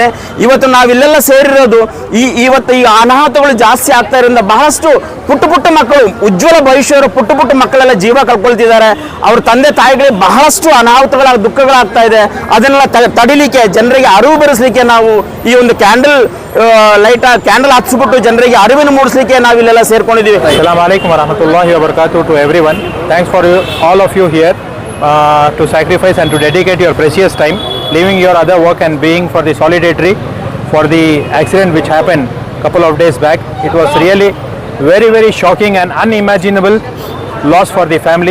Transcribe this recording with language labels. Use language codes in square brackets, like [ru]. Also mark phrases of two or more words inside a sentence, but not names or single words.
[kn] ಇವತ್ತು ನಾವಿಲ್ಲೆಲ್ಲ ಸೇರಿರೋದು ಇವತ್ತು ಈ ಅನಾಹುತಗಳು ಜಾಸ್ತಿ ಆಗ್ತಾ ಇರೋದ್ರಿಂದ ಬಹಳಷ್ಟು ಪುಟ್ಟ ಮಕ್ಕಳು, ಉಜ್ವಲ ಭವಿಷ್ಯರು ಪುಟ್ಟ ಮಕ್ಕಳೆಲ್ಲ ಜೀವ ಕಳ್ಕೊಳ್ತಿದ್ದಾರೆ. ಅವ್ರ ತಂದೆ ತಾಯಿಗಳಿಗೆ ಬಹಳಷ್ಟು ದುಃಖಗಳಾಗ್ತಾ ಇದೆ. ಅದನ್ನೆಲ್ಲ ತಡಿಲಿಕ್ಕೆ, ಜನರಿಗೆ ಅರಿವು ಬರೆಸಲಿಕ್ಕೆ ನಾವು ಈ ಒಂದು ಕ್ಯಾಂಡಲ್ ಹಚ್ಚಿಬಿಟ್ಟು ಜನರಿಗೆ ಅರಿವನ್ನು ಮೂಡಿಸಲಿಕ್ಕೆ ನಾವಿಲ್ಲೆಲ್ಲ ಸೇರ್ಕೊಂಡಿದ್ದೀವಿ. [ar] السلام عليكم ورحمة الله وبركاته [en] to everyone. Thanks for all of you here to sacrifice and to dedicate your precious time, leaving your other work and being for the solidarity for the accident which happened couple of days back. It was really very shocking and unimaginable loss for the family.